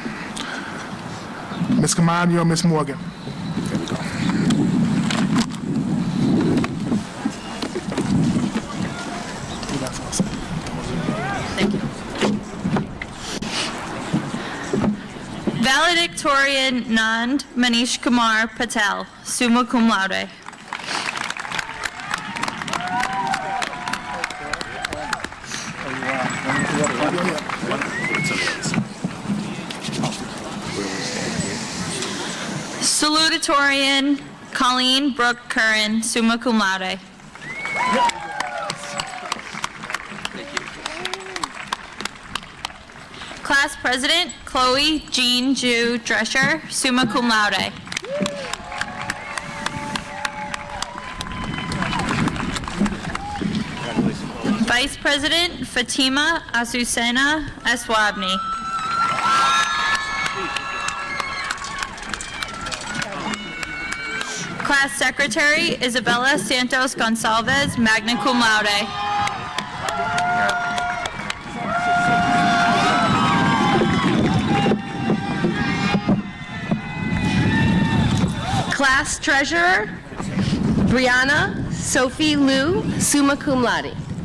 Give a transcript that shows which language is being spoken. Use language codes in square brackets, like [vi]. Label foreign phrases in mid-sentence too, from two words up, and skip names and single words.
[en] Ms. Kamani or Ms. Morgan. There we go. Thank you. Valedictorian Nand Manish Kumar Patel, summa cum laude. Salutatorian Colleen Brooke Curran, summa cum laude. Class President Chloe Jean Ju Drescher, summa cum laude. Vice President Fatima Azucena Eswabni. Class Secretary Isabella Santos Gonçalves, magna cum laude. Class Treasurer Brianna Sophie Liu, summa cum laude.